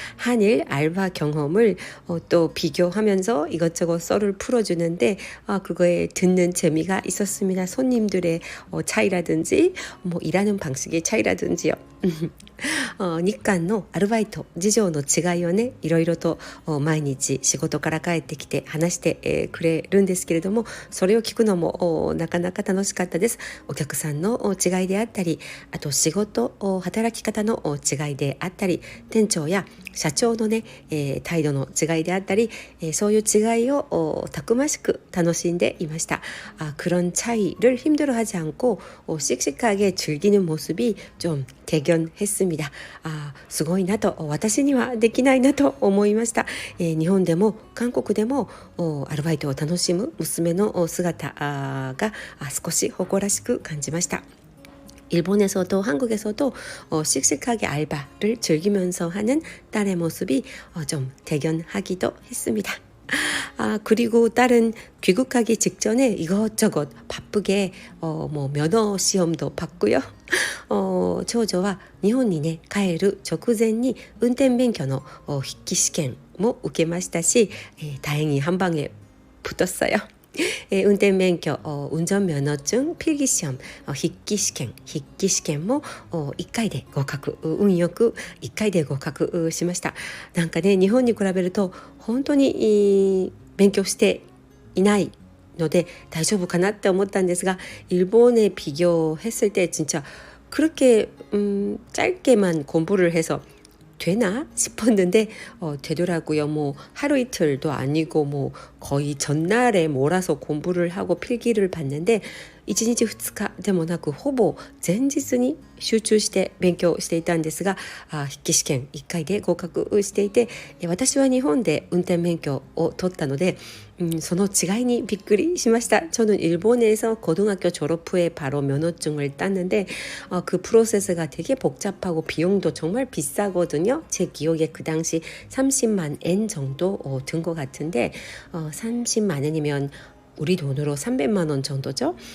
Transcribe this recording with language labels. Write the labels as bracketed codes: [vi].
[ko] 한일 알바 경험을 또 비교하면서 이것저것 썰을 풀어주는데 그거에 듣는 재미가 있었습니다. 손님들의 차이라든지 뭐 일하는 방식의 차이라든지요. [ja] 日韓のアルバイト事情の違いをねいろいろと毎日仕事から帰ってきて話してくれるんですけれども、それを聞くのもなかなか楽しかったです。お客さんの違いであったり、あと仕事働き方の違いであったり、店長や社長のね態度の違いであったり、そういう違いをたくましく楽しんでいました。 [ko] 그런 차이를 힘들어하지 않고 씩씩하게 즐기는 모습이 좀 대견했습니다. [ja] すごいなと、私にはできないなと思いました。日本でも韓国でもアルバイトを楽しむ娘の姿が少し誇らしく感じました。 [ko] 일본에서도 한국에서도 씩씩하게 알바를 즐기면서 하는 딸의 모습이 좀 대견하기도 했습니다. 그리고 딸은 귀국하기 직전에 이것저것 바쁘게 뭐 면허 시험도 봤고요. [ja] 長女は日本にね帰る直前に運転免許の筆記試験も受けましたし、 [ko] 다행히 한 방에 붙었어요. 운전면허, 운전면허증, 필기시험, [ja] 筆記試験も1回で合格、運よく1回で合格しました。なんかね日本に比べると本当に勉強していないので大丈夫かなって思ったんですが、 [ko] 일본에 비교했을 때 진짜 그렇게 짧게만 공부를 해서 되나 싶었는데 되더라고요. 뭐 하루 이틀도 아니고 뭐 거의 전날에 몰아서 공부를 하고 필기를 봤는데 [ja] 1日2日でもなくほぼ前日に集中して勉強していたんですが、筆記試験1回で合格していて、私は日本で運転免許を取ったのでその違いにびっくりしました。 [ko] 저는 일본에서 고등학교 졸업 후에 바로 면허증을 땄는데 그 프로세스가 되게 복잡하고 비용도 정말 비싸거든요. 제 기억에 그 당시 30만 엔 정도 든 것 같은데 30만 엔이면 우리 돈으로 300만 원 정도죠.